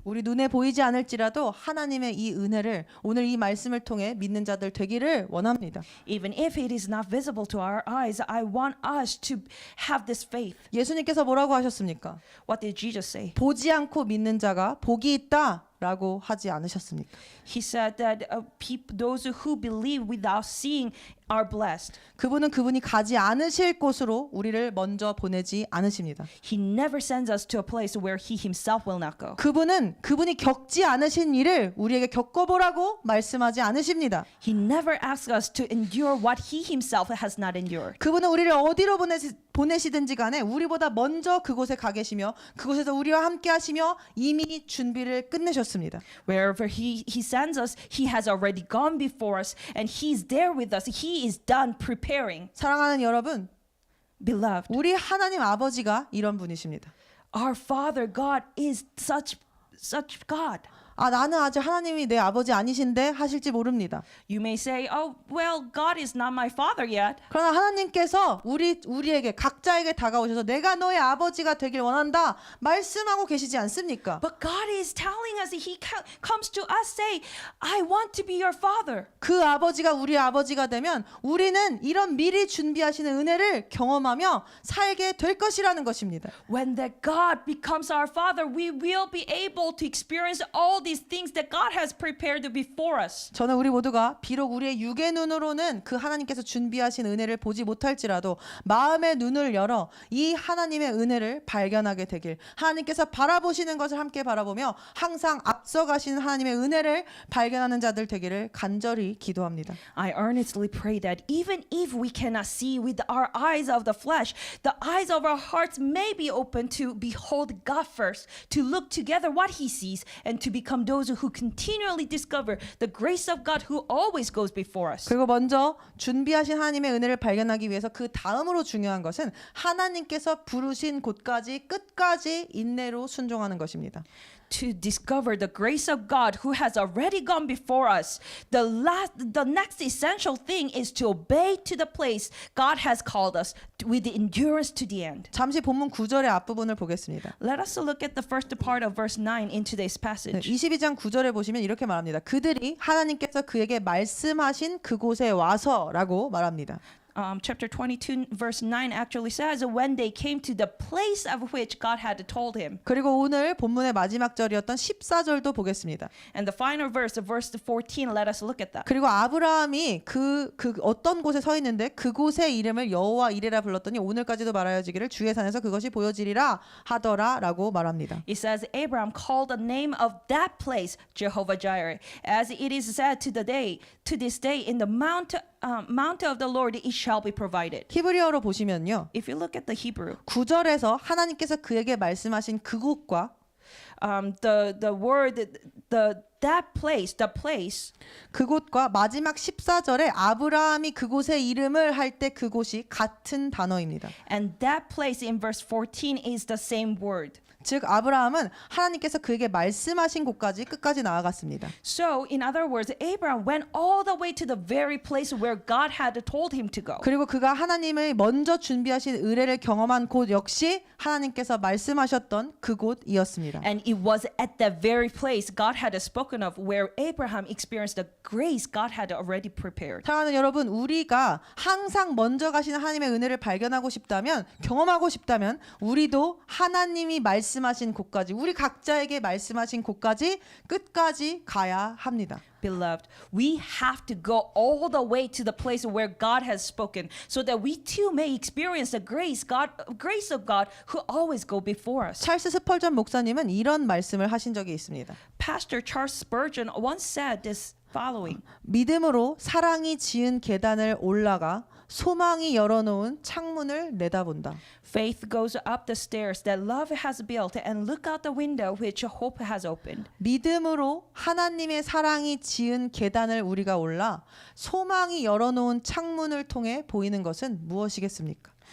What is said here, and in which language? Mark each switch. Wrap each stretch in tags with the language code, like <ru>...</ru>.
<ko>우리 눈에 보이지 않을지라도 하나님의 이 은혜를 오늘 이 말씀을 통해 믿는 자들 되기를 원합니다.</ko> <en>Even if it is not visible to our eyes, I want us to have this faith.</en> <ko>예수님께서 뭐라고 하셨습니까?</ko> <en>What did Jesus say?</en> <ko>보지 않고 믿는 자가 복이 있다라고 하지 않으셨습니까?</ko> <en>He said that those who believe without seeing are blessed.</en> <ko>그분은 그분이 가지 않으실 곳으로 우리를 먼저 보내지 않으십니다.</ko> <en>He never sends us to a place where He Himself will not go.</en> <ko>그분이 겪지 않으신 일을 우리에게 겪어보라고 말씀하지 않으십니다.</ko> <en>He never asks us to endure what He Himself has not endured.</en> <ko>그분은 우리를 어디로 보내시든지 간에 우리보다 먼저 그곳에 가 계시며 그곳에서 우리와 함께 하시며 이미 준비를 끝내셨습니다.</ko> <en>Wherever he sends us, He has already gone before us, and He's there with us. He is done preparing.</en> <ko>사랑하는 여러분,</ko> <en>Beloved,</en> <ko>우리 하나님 아버지가 이런 분이십니다.</ko> <en>our Father God is such God.</en> <ko>나는 아직 하나님이 내 아버지 아니신데 하실지 모릅니다.</ko> <en>You may say, oh, well, God is not my father yet.</en> <ko>그러나 하나님께서 우리에게 각자에게 다가오셔서 내가 너의 아버지가 되길 원한다 말씀하고 계시지 않습니까?</ko> <en>But God is telling us, He comes to us say, I want to be your father.</en> <ko>그 아버지가 우리 아버지가 되면 우리는 이런 미리 준비하시는 은혜를 경험하며 살게 될 것이라는 것입니다.</ko> <en>When that God becomes our father, we will be able to experience all these things that God has prepared before us.</en> <ko>저는 우리 모두가 비록 우리의 육의 눈으로는 그 하나님께서 준비하신 은혜를 보지 못할지라도 마음의 눈을 열어 이 하나님의 은혜를 발견하게 되길, 하나님께서 바라보시는 것을 함께 바라보며 항상 앞서가시는 하나님의 은혜를 발견하는 자들 되기를 간절히 기도합니다.</ko> <en>I earnestly pray that even if we cannot see with our eyes of the flesh, the eyes of our hearts may be open to behold God first, to look together what He sees, and to become those who continually discover the grace of God who always goes before us.</en> <ko>그리고 먼저 준비하신 하나님의 은혜를 발견하기 위해서 그 다음으로 중요한 것은 하나님께서 부르신 곳까지 끝까지 인내로 순종하는 것입니다.</ko> <en>To discover the grace of God who has already gone before us, the next essential thing is to obey to the place God has called us with endurance to the end.</en> <ko>잠시 본문 9절의 앞부분을 보겠습니다.</ko> <en>Let us look at the first part of verse 9 in today's passage.</en> <ko>22장 9절에 보시면 이렇게 말합니다. 그들이 하나님께서 그에게 말씀하신 그곳에 와서라고 말합니다.</ko> <en>Chapter 22 verse 9 actually says when they came to the place of which God had told him.</en> <ko>그리고 오늘 본문의 마지막 절이었던 14절도 보겠습니다.</ko> <en>And the final verse, verse 14, let us look at that.</en> <ko>그리고 아브라함이 그 어떤 곳에 서 있는데 그곳의 이름을 여호와 이레라 불렀더니 오늘까지도 말하여지기를 주의 산에서 그것이 보여지리라 하더라라고 말합니다.</ko> <en>It says Abraham called the name of that place Jehovah Jireh, as it is said to this day in the mount of the Lord it shall be provided.</en> <ko>히브리어로 보시면요.</ko> <en>If you look at the Hebrew,</en> <ko>9절에서 하나님께서 그에게 말씀하신 그곳과</ko> <en>the word that place, the place,</en> <ko>그곳과 마지막 14절에 아브라함이 그곳의 이름을 할 때 그곳이 같은 단어입니다.</ko> <en>and that place in verse 14 is the same word.</en> <ko>즉 아브라함은 하나님께서 그에게 말씀하신 곳까지 끝까지 나아갔습니다.</ko> <en>So, in other words, Abraham went all the way to the very place where God had told him to go.</en> <ko>그리고 그가 하나님의 먼저 준비하신 의뢰를 경험한 곳 역시 하나님께서 말씀하셨던 그곳이었습니다.</ko> <en>And it was at that very place God had spoken of where Abraham experienced the grace God had already prepared.</en> <ko>사랑하는 여러분, 우리가 항상 먼저 가시는 하나님의 은혜를 발견하고 싶다면, 경험하고 싶다면 우리도 하나님이 말씀하신 곳까지, 우리 각자에게 말씀하신 곳까지 끝까지 가야 합니다.</ko> <en>Beloved, we have to go all the way to the place where God has spoken so that we too may experience the grace of God who always go before us.</en> <ko>찰스 스펄전 목사님은 이런 말씀을 하신 적이 있습니다.</ko> <en>Pastor Charles Spurgeon once said this following.</en> <ko>믿음으로 사랑이 지은 계단을 올라가 소망이 열어놓은 창문을 내다본다.</ko> <en>Faith goes up the stairs that love has built and look out the window which hope has opened.</en> <ko>믿음으로 하나님의 사랑이 지은 계단을 우리가 올라 소망이 열어놓은 창문을 통해 보이는 것은 무엇이겠습니까?</ko>